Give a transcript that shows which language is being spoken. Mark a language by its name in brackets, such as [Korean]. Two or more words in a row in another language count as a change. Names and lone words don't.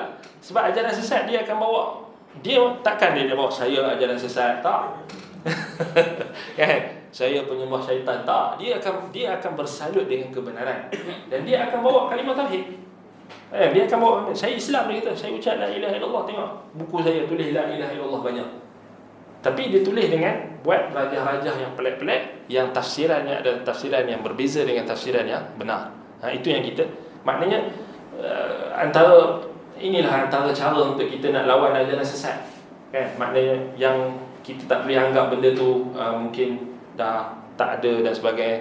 [Malay] Sebab ajaran sesat dia akan bawa, dia takkan dia bawa saya ajaran sesat, tak. Kan? Saya penyembah syaitan, tak. Dia akan bersalut dengan kebenaran, dan dia akan bawa kalimah tauhid. Dia akan bawa, saya Islam, dia kata, saya ucap [Arabic] لا إله إلا الله, [Malay] tengok buku saya tulis [Arabic] لا إله إلا الله [Malay] banyak. Tapi dia tulis dengan buat rajah-rajah yang pelik-pelik, yang tafsirannya adalah tafsiran yang berbeza dengan tafsiran yang benar. Itu yang kita, maknanya inilah antara cara untuk kita nak lawan ajaran sesat, kan? Maknanya yang kita tak boleh anggap benda tu mungkin dah tak ada dan sebagainya.